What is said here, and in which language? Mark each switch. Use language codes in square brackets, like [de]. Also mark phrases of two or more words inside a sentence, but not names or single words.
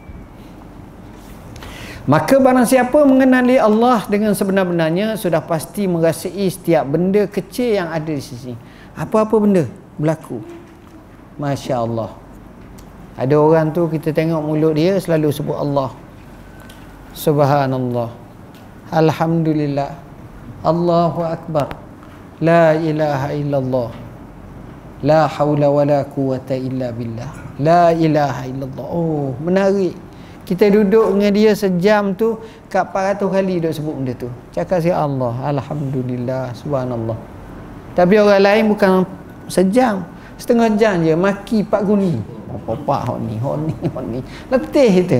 [ms] Maka barang siapa mengenali Allah dengan sebenar-benarnya, sudah pasti merasai setiap benda kecil yang ada di sisi. Apa-apa benda berlaku, [ar] ما شاء الله. [ms] Ada orang tu kita tengok mulut dia selalu sebut [ar] الله، سبحان الله، الحمد لله, الله أكبر، لا إله إلا الله، لا حول ولا قوة إلا بالله، لا إله إلا الله. [ms] Oh, menarik. Kita duduk dengan dia sejam tu, kat 400 kali duduk sebut benda tu. Cakap si Allah, [ar] الحمد لله، سبحان الله. [ms] Tapi orang lain bukan sejam, setengah jam je maki Pak Guni. Oh, Pak hok ni. Letih kita.